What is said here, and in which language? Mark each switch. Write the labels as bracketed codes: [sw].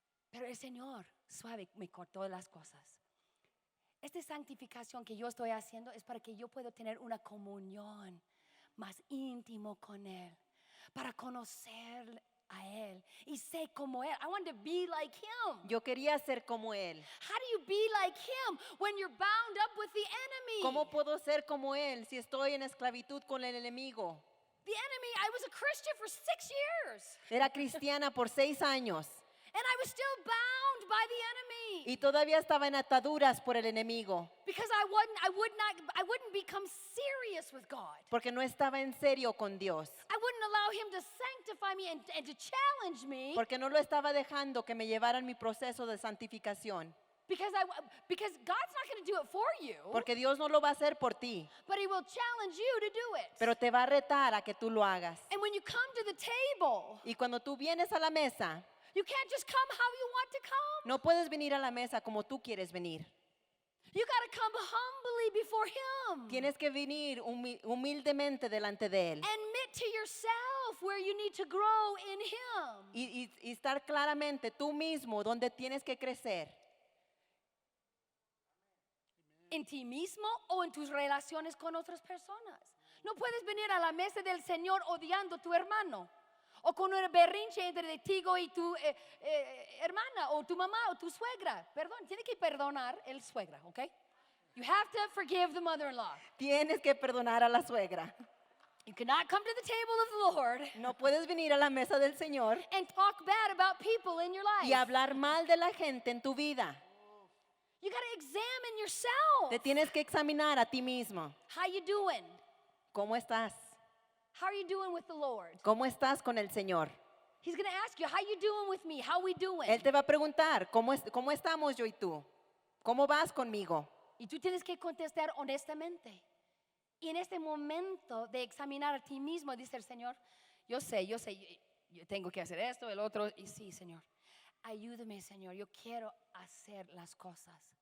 [es] Pero el Señor suave me cortó las cosas. Esta santificación que yo estoy haciendo es para que yo pueda tener una comunión más íntimo con Él, para conocer a Él y ser como Él. [en] I want to be like Him. [es] Yo quería ser como Él. [en] How do you be like Him when you're bound up with the enemy? [es] ¿Cómo puedo ser como Él si estoy en esclavitud con el enemigo? [en] The enemy, I was a Christian for 6 years. [es] Era cristiana por 6 años. [en] And I was still bound by the enemy. [es] Y todavía estaba en ataduras por el enemigo. [en] Because I wouldn't become serious with God. [es] Porque no estaba en serio con Dios. [en] I wouldn't allow Him to sanctify me and to challenge me. [es] Porque no lo estaba dejando que me llevara en mi proceso de santificación. [en] Because God's not going to do it for you. [es] Porque Dios no lo va a hacer por ti. [en] But He will challenge you to do it. [es] Pero te va a retar a que tú lo hagas. [en] And when you come to the table, [es] Y cuando tú vienes a la mesa, [en] You can't just come how you want to come. [es] No puedes venir a la mesa como tú quieres venir. [en] You got to come humbly before Him. [es] Tienes que venir humildemente delante de Él. [en] Admit to yourself where you need to grow in Him. [es] Y estar claramente tú mismo donde tienes que crecer. En ti mismo o en tus relaciones con otras personas. No puedes venir a la mesa del Señor odiando a tu hermano. O con un berrinche entre ti y tu hermana, o tu mamá, o tu suegra. Perdón, tiene que perdonar el suegra, ¿ok? [en] You have to forgive the mother-in-law. [es] Tienes que perdonar a la suegra. [en] You cannot come to the table of the Lord [es] No puedes venir a la mesa del Señor [en] and talk bad about people in your life. [es] y hablar mal de la gente en tu vida. [en] You got to examine yourself. [es] Te tienes que examinar a ti mismo. [en] How you doing? [es] ¿Cómo estás? [en] How are you doing with the Lord? [es] ¿Cómo estás con el Señor? [en] He's going to ask you, how you doing with me? How we doing? [es] Él te va a preguntar, ¿cómo estamos yo y tú? ¿Cómo vas conmigo? Y tú tienes que contestar honestamente. Y en este momento de examinar a ti mismo, dice el Señor, yo sé, yo tengo que hacer esto, el otro, y sí, Señor, ayúdame, Señor, yo quiero hacer las cosas.